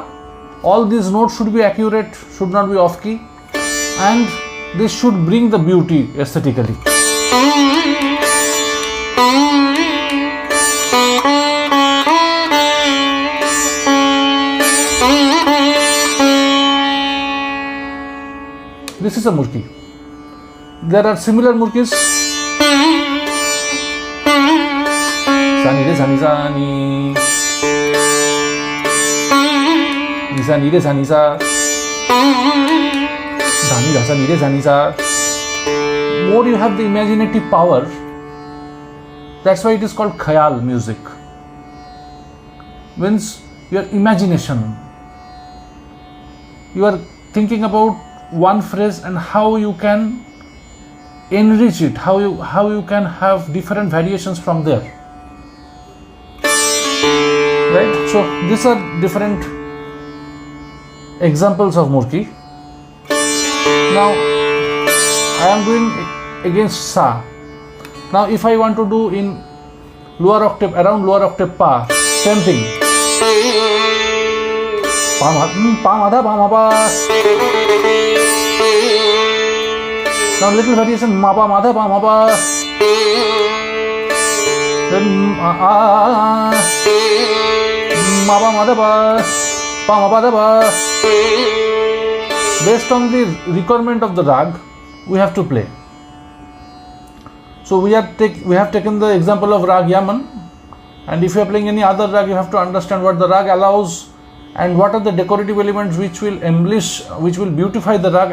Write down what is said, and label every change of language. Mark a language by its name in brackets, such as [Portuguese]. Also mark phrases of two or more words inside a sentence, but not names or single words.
[English] All these notes should be accurate, should not be off key, and this should bring the beauty aesthetically. This is a Murki. There are similar Murkis. Sani re sani sani. Nisa ni re sani sa. Dhani rasa ni re sani sa. More you have the imaginative power. That's why it is called khayal music. Means your imagination. You are thinking about one phrase and how you can enrich it, how you can have different variations from there. Right? So these are different examples of Murki. Now I am doing against sa. Now if I want to do in lower octave, around lower octave pa, same thing. Pa ma dha pa ma pa. Now little variation, ma pa ma pa, then ma pa ma pa. Based on the requirement of the rag, we have to play. So we have taken the example of rag Yaman, and if you are playing any other rag, you have to understand what the rag allows and what are the decorative elements which will embellish, which will beautify the rag.